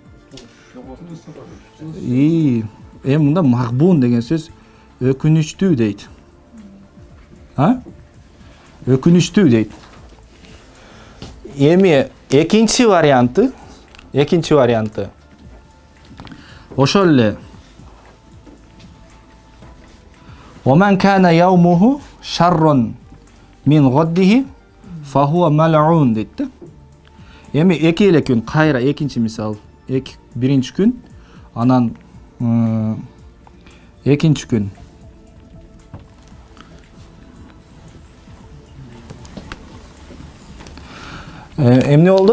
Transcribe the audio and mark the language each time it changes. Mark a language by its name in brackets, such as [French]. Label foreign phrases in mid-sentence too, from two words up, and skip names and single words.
[Kyrgyz] Эми мында магбун деген сөз өкүнүчтүү дейт. Өкүнүчтүү дейт. Эми экинчи варианты ошол эле [Arabic] ومن كان يومه شر من غده فهو ملعون [Kyrgyz] дейт да. Эми эки эле күн кайра экинчи мисал. Биринчи күн, анан экинчи күн. Эмне болду?